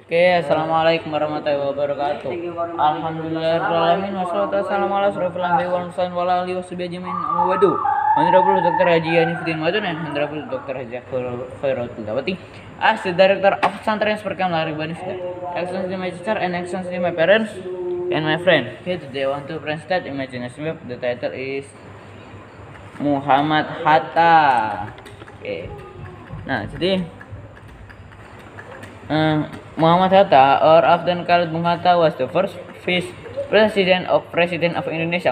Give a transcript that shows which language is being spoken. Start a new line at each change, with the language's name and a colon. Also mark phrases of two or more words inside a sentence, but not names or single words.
Indonesian: Oke,
Arabic: السلام عليكم ورحمة الله وبركاته. الحمد لله الرحمن الرحيم. والصلاة والسلام على أشرف الأنبياء والمرسلين وعلى آله وصحبه أجمعين. أما بعد.
English: Honorable Dr. Haji Anifuddin Madun and Honorable Dr. Haji Khairatul Dawati, as the Director of Pesantren Perkam Lari Banifda. Excellency my teacher and excellency my parents and my friend. Here today I want to present imagination web. The title is Muhammad Hatta.
Indonesian: Oke. Nah, jadi Muhammad Hatta,
English: or often called Bung Hatta, was the first vice president of Indonesia.